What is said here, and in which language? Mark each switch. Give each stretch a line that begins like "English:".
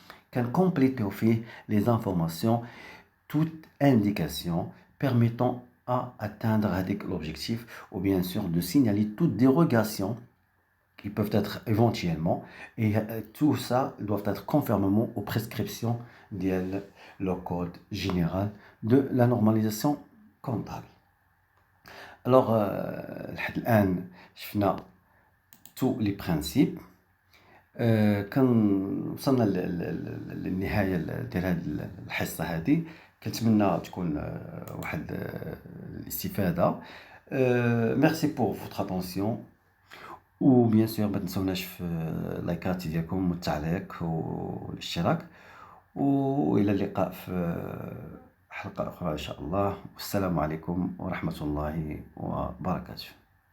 French: can compléter au fait les informations, toute indication permettant à atteindre l'objectif ou bien sûr de signaler toute dérogation qui peuvent être éventuellement, et tout ça doit être conformément aux prescriptions de le code général de la normalisation comptable.
Arabic: Alors, لحد الآن شفنا
French: tous les principes.
Arabic: كان وصلنا للنهاية ديال هذه الحصة هذه. كنتمنى تكون واحد الاستفادة.
French: Merci pour votre attention.
Arabic: وبيان سور ما تنسوناش في اللايكات ديالكم والتعليق والاشتراك، والى اللقاء في حلقة اخرى ان شاء الله. والسلام عليكم ورحمة الله وبركاته.